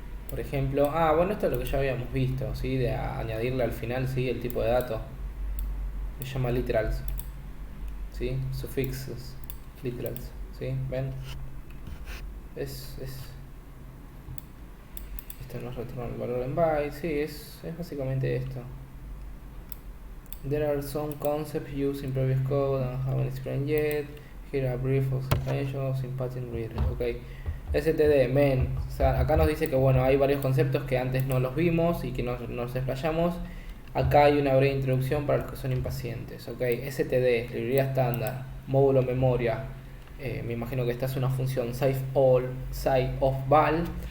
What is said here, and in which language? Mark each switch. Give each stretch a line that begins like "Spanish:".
Spanish: Por ejemplo, bueno, esto es lo que ya habíamos visto, ¿sí? De añadirle al final, ¿sí?, el tipo de dato. Se llama literals, ¿sí? Sufixos literals, ¿sí? ¿Ven? Esto nos retorna el valor en bytes, sí, es básicamente esto.
English: There are some concepts used in previous code and haven't explained yet. Here are brief explanations in pattern reader. Ok. STD, men.
Spanish: O sea, acá nos dice que bueno, hay varios conceptos que antes no los vimos y que nos explayamos. Acá hay una breve introducción para los que son impacientes. Ok. STD, librería estándar, módulo memoria. Me imagino que esta es una función save of val.